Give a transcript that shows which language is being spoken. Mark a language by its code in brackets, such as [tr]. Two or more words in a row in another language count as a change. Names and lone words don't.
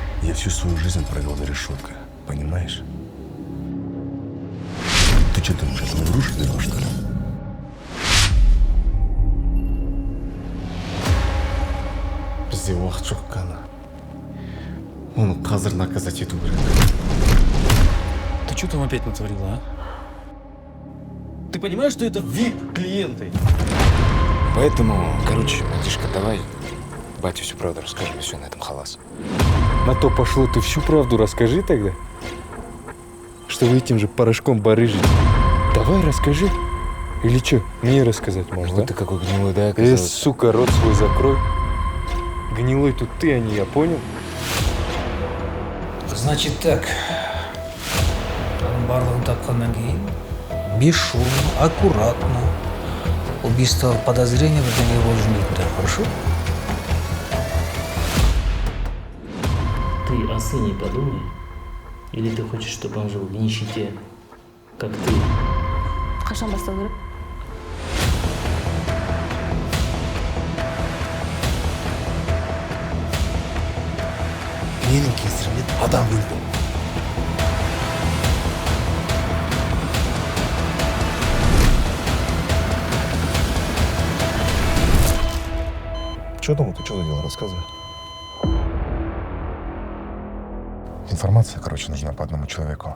[ru] Я всю свою жизнь провел за решеткой, понимаешь? Ты что думаешь, это в грушу берешь, что ли? [kk] Бізде уақыт жоқ қана. Оны қазір наказать ету керек. [ru] Ты что там опять натворила, а? Ты понимаешь, что это VIP-клиенты? Поэтому, короче, братишка, давай бате всю правду расскажем, и все, на этом халас. На то пошло, ты всю правду расскажи тогда. Что вы этим же порошком барыжите. Давай расскажи. Или что, мне рассказать можешь, Вот да? ты какой гнилой, да, оказался? Сука, рот свой закрой. Гнилой тут ты, а не я, понял? Значит так. [kk] Барлығын тапқаннан кейін [ru] бесшумно, аккуратно. Убийство подозрения [kk] бірдеңе болып жүрмейтін, [ru] хорошо? Ты о сыне подумай. Или ты хочешь, чтобы он жил в нищете, как ты? [kk] Қашан бастау керек? Менің кесірімнен адам өлді. [ru] Что там? Ты что за дело? Рассказывай. Информация, короче, нужна по одному человеку.